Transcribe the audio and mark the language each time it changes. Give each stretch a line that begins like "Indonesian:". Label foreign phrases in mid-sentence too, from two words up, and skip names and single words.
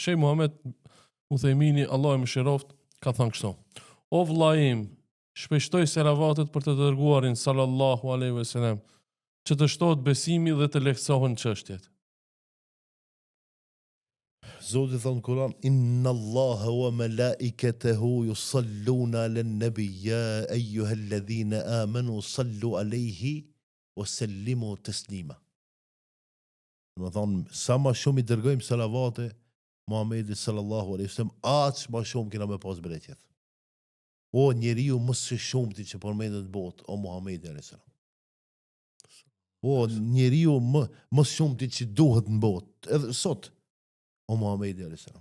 Albanian: Shej Muhammed Uthejmini, Allahu më shëroft, ka thënë kështu: o vëlla im, shpeshtoj salavatet për të dërguarin
Arabic: صلى الله عليه وسلم,
Albanian: që të shtohet besimi dhe të lehtësohen çështjet. Zoti thon Kur'an
Arabic: إن الله وملائكته يصلون على النبي يا أيها الذين آمنوا صلوا عليه وسلموا تسليما.
Albanian: Do thon sa më shumë I dërgojmë salavate Muhamedit
Arabic: صلى الله عليه وسلم,
Albanian: aq më shumë kena me pas bereqet. O njeriu më së shumti që përmendet në botë, o Muhamedi
Arabic: عليه السلام.
Albanian: O njeriu më shumti që duhet në botë, edhe sot, o Muhamedi
Arabic: عليه السلام.